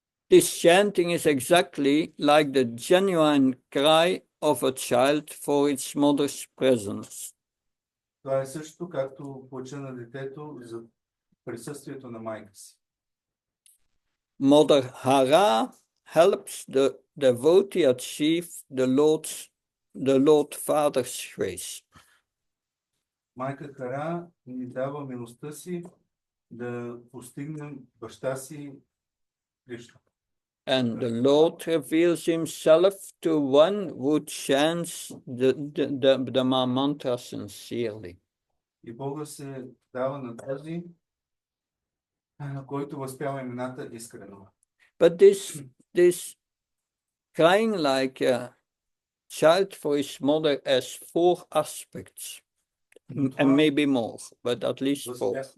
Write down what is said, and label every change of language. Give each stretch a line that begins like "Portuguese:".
English: This chanting is exactly like the genuine cry of a child for its mother's presence.
Bulgarian: Това е също както плача на детето за присъствието на майка си.
English: Mother Hara helps the devotee achieve the Lord Father's grace.
Bulgarian: Майка Хара ни дава милостта си да постигнем баща си Кришна.
English: And the Lord reveals himself to one who chants the mantra sincerely.
Bulgarian: И Бога се дава на този, който възпява имената искрено.
English: But this crying like a child for his mother has four aspects, and maybe more, but at least four.